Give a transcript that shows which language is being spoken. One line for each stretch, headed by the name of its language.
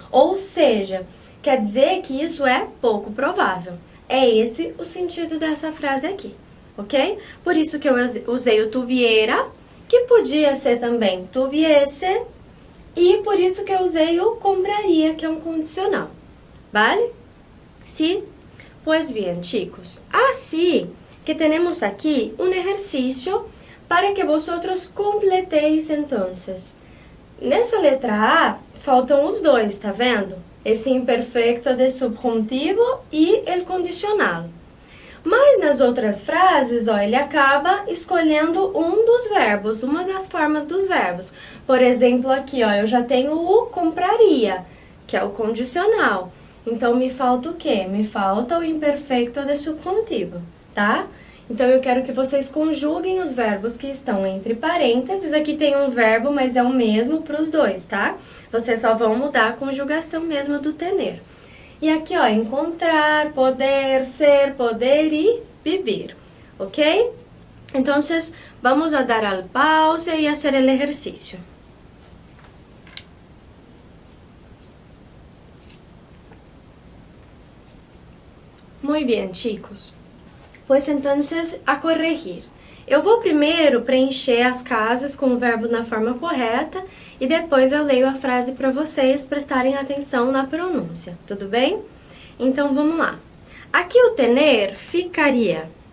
Portuguese: Ou seja, quer dizer que isso é pouco provável. É esse o sentido dessa frase aqui, ok? Por isso que eu usei o tuviera, que podia ser também tuviese, e por isso que eu usei o compraria, que é um condicional, ¿vale?
Spanish: Sí? Pues bien, chicos, así que tenemos aquí un ejercicio para que vosotros completéis entonces.
Portuguese: Nessa letra A, faltam os dois, tá vendo? Esse imperfecto de subjuntivo e el condicional. Mas nas outras frases, ó, ele acaba escolhendo um dos verbos, uma das formas dos verbos. Por exemplo, aqui, ó, eu já tenho o compraria, que é o condicional. Então, me falta o quê? Me falta o imperfecto de subjuntivo, tá? Então, eu quero que vocês conjuguem os verbos que estão entre parênteses. Aqui tem um verbo, mas é o mesmo para os dois, tá? Vocês só vão mudar a conjugação mesmo do tener. E aqui, ó, encontrar, poder, ser, poder e vivir, ok?
Spanish: Então, vamos a dar al pause e hacer el ejercicio. Muy bien, chicos. Pues entonces, a corregir.
Portuguese: Eu vou primeiro preencher as casas com o verbo na forma correta e depois eu leio a frase para vocês prestarem atenção na pronúncia, tudo bem? Então vamos lá. Aqui o tener ficaria.